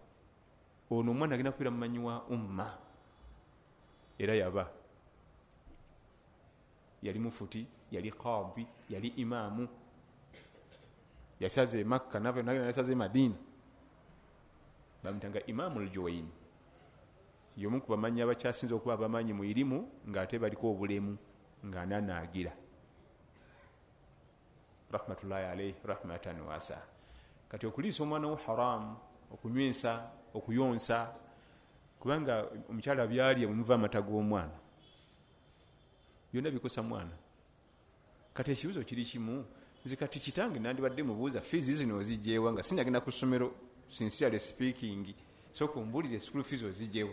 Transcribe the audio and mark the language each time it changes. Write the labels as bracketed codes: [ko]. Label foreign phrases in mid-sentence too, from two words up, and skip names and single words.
[lg] Ono omwana agenda kubeera mumanyi wa umma, era yaba yali mufuti, yali qadi, yali imaamu, yasaze Makka nasaze Madina. Bamutanga Imamu al-Juwayni, y'omu ku bamanyi abakyasinze okuba abamanyi mu irimu, ng'ate baliko obulemu, ng'ananaagira. [ar] رحمة الله عليه رحمة واسعة. [lg] Kati okuliisa omwana wo haramu, okunywesa, okuyonsa, kubanga omukyala byalya bwe muva amata g'omwana byonna bikosa mwana. Kati ekibuzo kiri kimu, nze kati kitange nandibadde mubuuza fees zino ozigyewa nga sinagenda ku ssomero, [en] sincerely speaking, [lg] sooka ombulire [en] school fees [lg] ozigyewa.